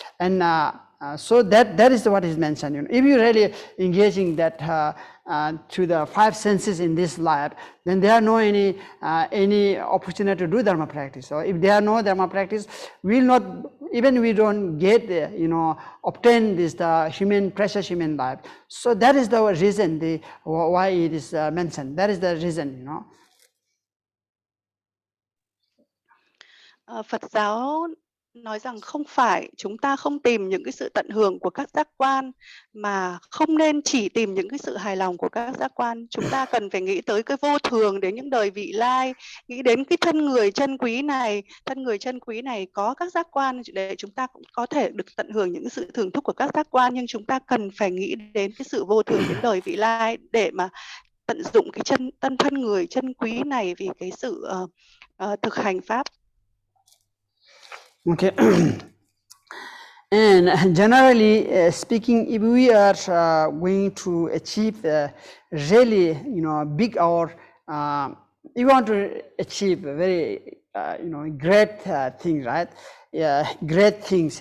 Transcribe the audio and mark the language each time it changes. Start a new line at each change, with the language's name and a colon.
English: And so that is what is mentioned. You know, if you really engaging that to the five senses in this life, then there are no any opportunity to do dharma practice. So if there are no dharma practice, we will not, even we don't get, you know, obtain this the human, precious human life. So that is the reason, the why it is mentioned. That is the reason, you know.
Vietnamese: Phật giáo nói rằng không phải chúng ta không tìm những cái sự tận hưởng của các giác quan, mà không nên chỉ tìm những cái sự hài lòng của các giác quan. Chúng ta cần phải nghĩ tới cái vô thường, đến những đời vị lai, nghĩ đến cái thân người chân quý này. Thân người chân quý này có các giác quan để chúng ta cũng có thể được tận hưởng những sự thưởng thức của các giác quan, nhưng chúng ta cần phải nghĩ đến cái sự vô thường đến đời vị lai để mà tận dụng cái thân người chân quý này vì cái sự thực hành pháp.
English: Okay. And generally speaking, if we are going to achieve really, you know, big or you want to achieve very, you know, great things, right? Great things.